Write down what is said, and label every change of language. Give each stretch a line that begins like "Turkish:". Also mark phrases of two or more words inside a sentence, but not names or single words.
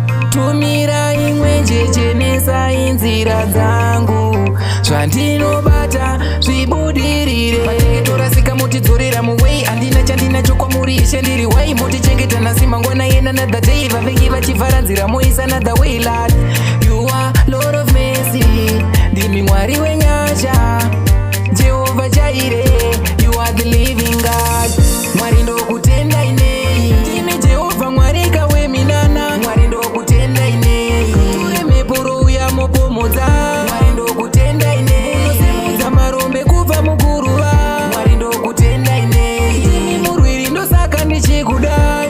Shona: Tumira imwe njeche nesai nzira dzangu. Zvandinobata zvibudirire. Matenge torasika motidzorera muway. Handina chandinacho kwamuri Ishe ndiri wai. Motichengeta nhasi mangwana yena
English: another day.
Shona: Vavengi vachivhara nzira moisa
English: another way, Lord. You are Lord of mercy.
Shona: Ndimi Mwari wenyasha. Jehovah Jireh.
English: You are the living God.
Shona: Mwari ndokutendai nei. Ndimi Jehovah Mwari kaweminana. Mwari ndokutendai nei. Ture mhepo rouya mopomodza. Mwari ndokutendai nei. Munosimudza marombe kubva muguruva. Mwari ndokutendai nei. Ndimi murwiri ndosaka ndichikudai.